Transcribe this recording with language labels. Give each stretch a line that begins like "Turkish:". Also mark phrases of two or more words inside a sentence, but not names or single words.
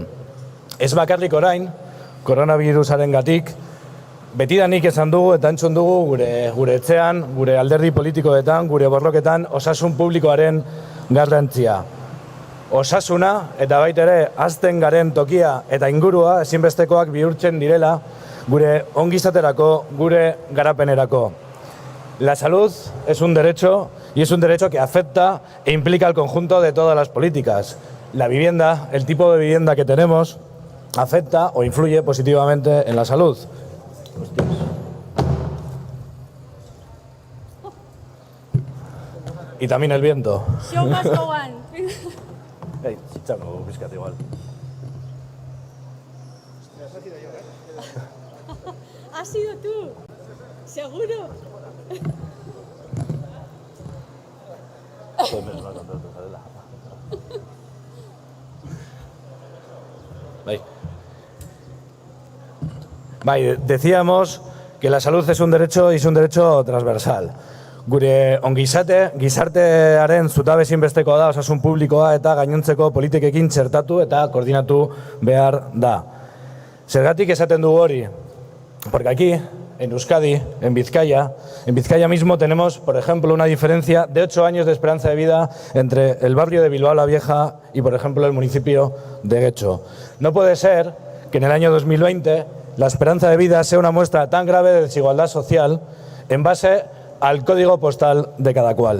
Basque: Ez bakarrik orain, koronavirusarengatik, betidanik esan dugu eta entzun dugu gure etxean, gure alderdi politikoetan, gure borroketan osasun publikoaren garrantzia. Osasuna eta baita ere hazten garen tokia eta ingurua ezinbestekoak bihurtzen direla gure ongizaterako, gure garapenerako.
Spanish: La salud es un derecho y es un derecho que afecta e implica al conjunto de todas las políticas. La vivienda, el tipo de vivienda que tenemos, afecta o influye positivamente en la salud. Y también el viento.
English: Show must go on. Hey, txango, bizkat igual.
Spanish: ¿Has sido tú? ¿Seguro? Decíamos que la salud es un derecho y es un derecho transversal.
Basque: Gure gizartearen zutabe ezinbestekoa da osasun publikoa eta gainontzeko politikekin txertatu eta koordinatu behar da. Zergatik esaten dugu hori?
Spanish: Porque aquí, en Euskadi, en Vizcaya mismo tenemos, por ejemplo, una diferencia de 8 años de esperanza de vida entre el barrio de Bilbao la Vieja y, por ejemplo, el municipio de Getxo. No puede ser que en el año 2020 la esperanza de vida sea una muestra tan grave de desigualdad social en base al código postal de cada cual.